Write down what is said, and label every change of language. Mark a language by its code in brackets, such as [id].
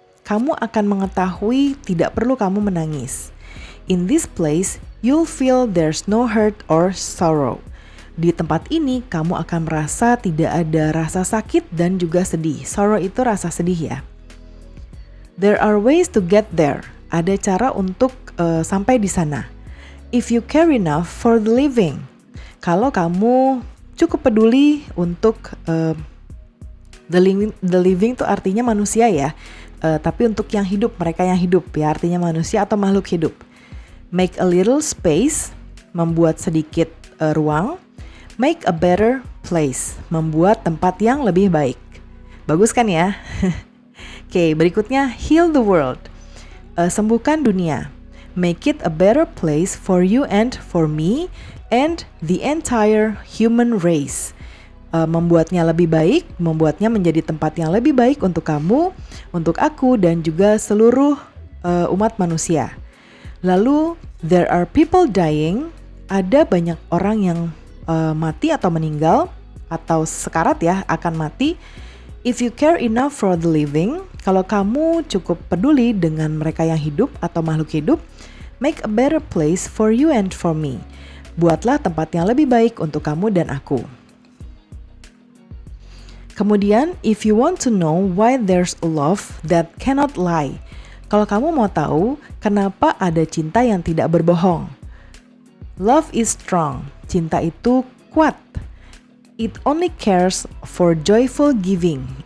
[id] Kamu akan mengetahui tidak perlu kamu menangis. [en] In this place, you'll feel there's no hurt or sorrow. [id] Di tempat ini, kamu akan merasa tidak ada rasa sakit dan juga sedih. Sorrow itu rasa sedih ya. [en] There are ways to get there. [id] Ada cara untuk sampai di sana. [en] If you care enough for the living. [id] Kalau kamu cukup peduli untuk [en] the living [id] itu artinya manusia ya. Tapi untuk yang hidup, mereka yang hidup ya, artinya manusia atau makhluk hidup. [en] Make a little space, [id] membuat sedikit ruang. [en] Make a better place, [id] membuat tempat yang lebih baik. Bagus kan ya? Oke, berikutnya [en] heal the world. [id] Sembuhkan dunia. [en] Make it a better place for you and for me and the entire human race. [id] Membuatnya lebih baik, membuatnya menjadi tempat yang lebih baik untuk kamu, untuk aku, dan juga seluruh umat manusia. [en] Lalu, there are people dying. [id] Ada banyak orang yang mati atau meninggal atau sekarat ya, akan mati. [en] If you care enough for the living, [id] kalau kamu cukup peduli dengan mereka yang hidup atau makhluk hidup, [en] make a better place for you and for me. [id] Buatlah tempat yang lebih baik untuk kamu dan aku. [en] Kemudian, if you want to know why there's a love that cannot lie. [id] Kalau kamu mau tahu kenapa ada cinta yang tidak berbohong. [en] Love is strong. [id] Cinta itu kuat. [en] It only cares for joyful giving.